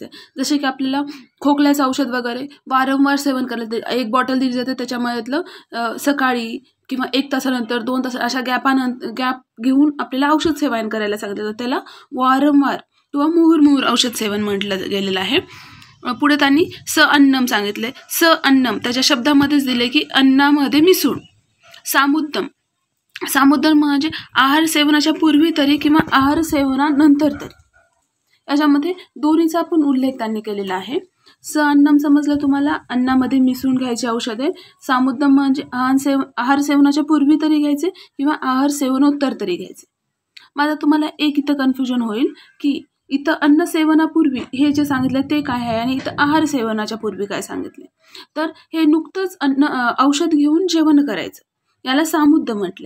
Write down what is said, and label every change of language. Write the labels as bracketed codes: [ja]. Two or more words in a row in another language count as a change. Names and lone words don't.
[mr] जसे की आपल्याला खोकल्याचं औषध वगैरे वारंवार सेवन करायचं। एक बॉटल दिली जाते, त्याच्यामधलं सकाळी किंवा 1 तासानंतर 2 तास अशा गॅप घेऊन आपल्याला औषध सेवन करायला सांगितलं जातं, त्याला वारंवार किंवा [sa] मुहुर मुहुर [mr] औषध सेवन म्हटलं गेलेलं आहे। पुढे त्यांनी [sa] स अन्नम [mr] सांगितले। [sa] स अन्नम [mr] त्याच्या शब्दामध्येच दिले की अन्नामध्ये मिसळून। सामुद्दम, सामुद्दम म्हणजे आहार सेवनाच्या पूर्वी तरी किंवा आहार सेवनानंतर तरी, याच्यामध्ये दोन्हीचा पण उल्लेख त्यांनी केलेला आहे। [sa] स अन्नम [mr] समजलं तुम्हाला, अन्नामध्ये मिसळून घ्यायचे औषधे। सामुद्दम म्हणजे आहार सेवनाच्या पूर्वी तरी घ्यायचे किंवा आहार सेवनोत्तर तरी घ्यायचे। माझा तुम्हाला एक इथं कन्फ्युजन होईल की इथं अन्न सेवनापूर्वी हे जे सांगितलं ते काय आहे आणि इथं आहार सेवनाच्या पूर्वी काय सांगितले, तर हे नुकतंच औषध घेऊन जेवण करायचं याला सामुद्ध म्हटले.